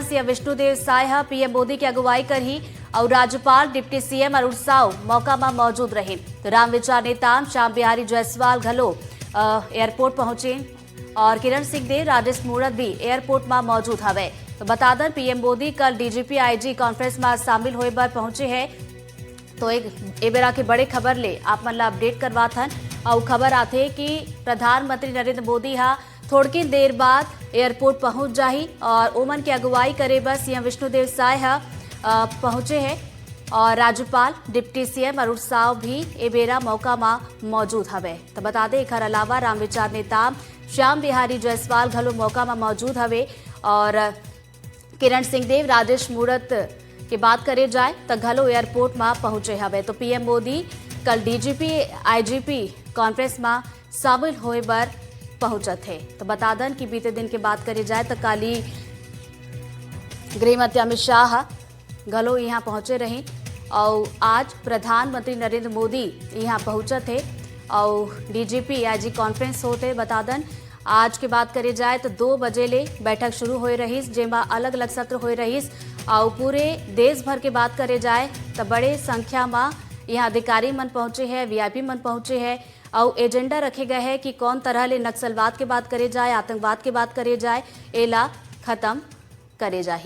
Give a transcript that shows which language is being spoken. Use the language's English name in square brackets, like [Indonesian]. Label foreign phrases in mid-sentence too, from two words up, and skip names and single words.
[Chhattisgarhi] सीएम विष्णुदेव साय पीएम मोदी की अगुवाई करही और राज्यपाल डिप्टी सीएम अरुण साव मौका में मौजूद रहे। तो राम विचार नेता श्याम बिहारी जायसवाल घलो एयरपोर्ट पहुंचे और किरण सिंह देव, राजेश मूणत भी एयरपोर्ट में मौजूद हवे। तो बता दें पीएम मोदी कल डीजीपी आईजी कॉन्फ्रेंस में शामिल होए बर पहुंचे हैं। तो एक बेरा के बड़े खबर ले आप मन ला अपडेट करवाथन। और खबर आथे कि प्रधानमंत्री नरेंद्र मोदी थोड़की देर बाद एयरपोर्ट पहुंच जाही और ओमन की अगुवाई करे बर सीएम विष्णुदेव साय पहुंचे हैं और राज्यपाल डिप्टी सीएम अरुण साव भी ए बेरा मौका में मौजूद हवे। तो बता दें एकर अलावा राम विचार नेता श्याम बिहारी जायसवाल घलो मौका में मौजूद हवे और किरण सिंह देव, राजेश मूणत की बात करे जाए तो घलो एयरपोर्ट में पहुंचे हवे। तो पीएम मोदी कल डीजीपी आईजीपी कॉन्फ्रेंस में शामिल होए बर पहुंचत है। तो बता दें कि बीते दिन की बात करी जाए तो काली गृह मंत्री अमित शाह घलो यहाँ पहुंचे रहे और आज प्रधानमंत्री नरेंद्र मोदी यहाँ पहुंचत है और डीजीपी आईजी कॉन्फ्रेंस होते। बता दें आज की बात करी जाए तो 2 बजे ले बैठक शुरू हो रही, जेमा अलग अलग सत्र हो रही और पूरे देश भर की बात करे जाए तो बड़े संख्या में यहाँ अधिकारी मन पहुंचे हैं, वीआईपी मन पहुंचे हैं और एजेंडा रखे गए हैं कि कौन तरह ले नक्सलवाद की बात करे जाए, आतंकवाद की बात करे जाए, एला खत्म करे जाही।